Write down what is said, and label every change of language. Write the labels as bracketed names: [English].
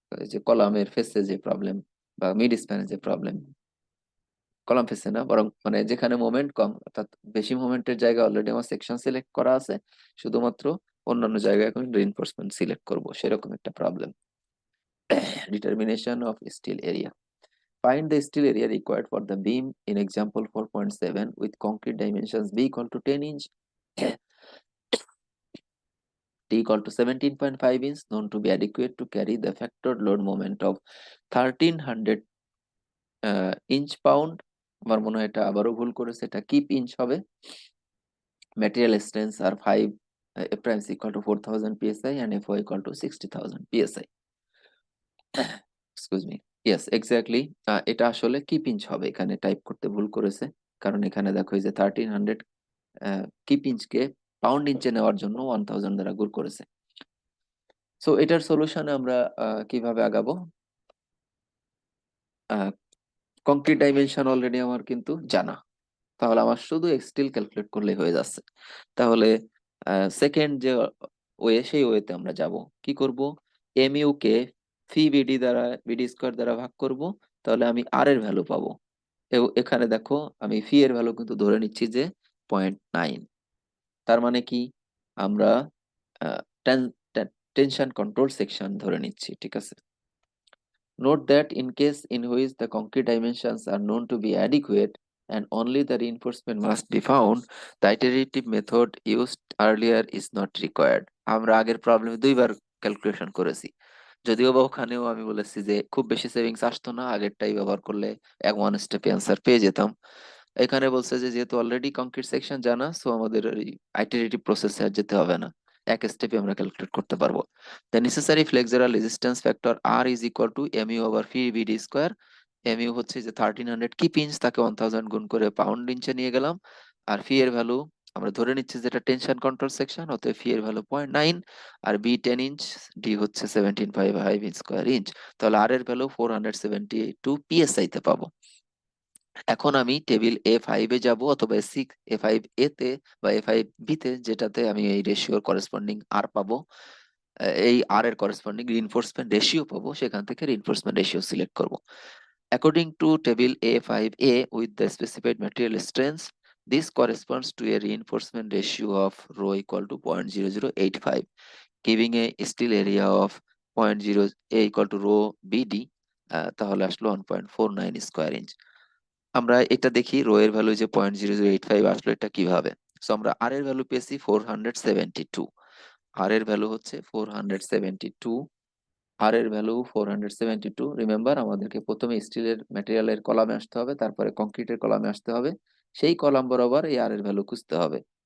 [Bangla] এই যে কলামের ফেসে যে প্রবলেম বা মিড স্প্যানে যে প্রবলেম, কলাম ফেসে না বরং মানে যেখানে মোমেন্ট কম, অর্থাৎ বেশি মোমেন্টের জায়গা অলরেডি আমার সেকশন সিলেক্ট করা আছে, শুধুমাত্র অন্যান্য জায়গায় এখন রিইনফোর্সমেন্ট সিলেক্ট করব, সেরকম একটা problem. [English] Determination of steel area. Find the steel area required for the beam in example 4.7 with concrete dimensions B equal to 10 inch, T equal to 17.5 inch, known to be adequate to carry the factored load moment of 1300 inch pound. [Bangla] আমার মনে হয় এটা আবারও ভুল করেছে, এটা keep inch হবে। [English] Material strengths are 5, F prime is equal to 4000 psi and Fo equal to 60,000 psi. [Bangla] Excuse me, yes exactly, এটা আসলে কি পিঞ্চ হবে, এখানে টাইপ করতে ভুল করেছে। কারণ এখানে দেখো এই যে 1300 কি পিঞ্চকে পাউন্ড ইঞ্চে নেওয়ার জন্য 1000 দ্বারা গুণ করেছে। সো এটার সলিউশনে আমরা কিভাবে আগাবো? কংক্রিট ডাইমেনশন অলরেডি আমার কিন্তু জানা, তাহলে আমার শুধু স্টিল ক্যালকুলেট করলে হয়ে যাচ্ছে। তাহলে সেকেন্ড যে ওয়ে, সেই ওয়েতে আমরা যাব। কি করব? এমইউ কে ফি বিডি দ্বারা, বিডি স্কয়ার দ্বারা ভাগ করব, তাহলে আমি আর এর ভ্যালু পাবো। এখানে দেখো আমি ফি এর ভ্যালু কিন্তু ধরে নিচ্ছি যে 0.9। তার মানে কি, আমরা টেনশন কন্ট্রোল সেকশন ধরে নিচ্ছি, ঠিক আছে। [English] Note that in case in which the concrete dimensions are known to be adequate and only the reinforcement must be found, the iterative method used earlier is not required. [Bangla] আমরা আগের প্রবলেমে দুইবার calculation করেছি, যদিও বা ওখানেও আমি বলেছি যে খুব বেশি সেভিংস আসতো না, আগেরটাই ব্যবহার করলে এক ওয়ান স্টেপে অ্যান্সার পেয়ে যেতাম। এখানে বলছে যে যেহেতু অলরেডি কংক্রিট সেকশন জানা, সো আমাদের আইটারেটিভ প্রসেসে আর যেতে হবে না, এক স্টেপে আমরা ক্যালকুলেট করতে পারবো। [English] The necessary flexural resistance factor R is equal to mu over phi VD square. [Bangla] mu হচ্ছে যে 1300 কি পিঞ্চ, তাকে 1000 গুণ করে পাউন্ড ইঞ্চে নিয়ে গেলাম। আর ফি এর ভ্যালু আমরা ধরে নিচ্ছি যেটা টেনশন কন্ট্রোল সেকশন, অতএব ফি এর ভ্যালু 0.9, আর বি 10 ইঞ্চ, ডি হচ্ছে 17.5 স্কয়ার ইঞ্চ। তাহলে আর এর ভ্যালু 472 পিএসআই তে পাবো। এখন আমি টেবিল A5 এ যাব, অথবা A5 তে বা A5 বি তে, যেটাতে আমি এই রেশিওর করেসপন্ডিং আর পাবো, এই আর এর করেসপন্ডিং রিইনফোর্সমেন্ট রেশিও পাবো, সেখান থেকে রিইনফোর্সমেন্ট রেশিও সিলেক্ট করব। [English] according to table A5A with the specified material strength, this corresponds to a reinforcement ratio of rho equal to 0.0085, giving a steel area of 0.0 a equal to rho BD, [Bangla] তাহলে আসলো [English] 1.49 square inch. [Bangla] আমরা এটা দেখি rho এর value যে 0.0085 আসলো, এটা কিভাবে। সো আমরা আর এর ভ্যালু পেয়েছি 472, আর এর ভ্যালু হচ্ছে 472, আর এর ভ্যালু 472। রিমেম্বার, আমাদেরকে প্রথমে স্টিলের ম্যাটেরিয়ালের কলামে আসতে হবে, তারপরে কংক্রিটের কলামে আসতে হবে, সেই কলাম বরাবর এই আর এর ভ্যালু খুঁজতে হবে।